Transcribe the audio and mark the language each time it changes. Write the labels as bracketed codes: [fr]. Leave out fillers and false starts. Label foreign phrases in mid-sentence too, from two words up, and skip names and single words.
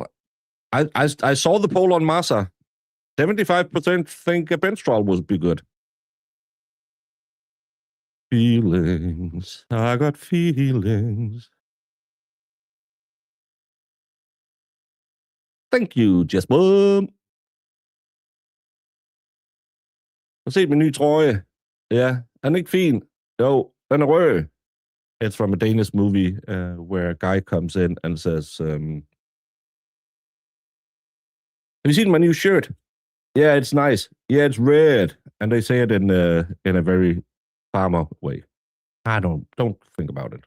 [en] I saw the poll on Massa. 75% think a bench trial would be good. Feelings. I got feelings. Thank you, Jesper. [da] Har set min nye trøje. Ja, er den ikke fin? Jo, den er rød. [en] It's from a Danish movie where a guy comes in and says, have you seen my new shirt? Yeah, it's nice. Yeah, it's red. And they say it in a very farmer way. I don't think about it.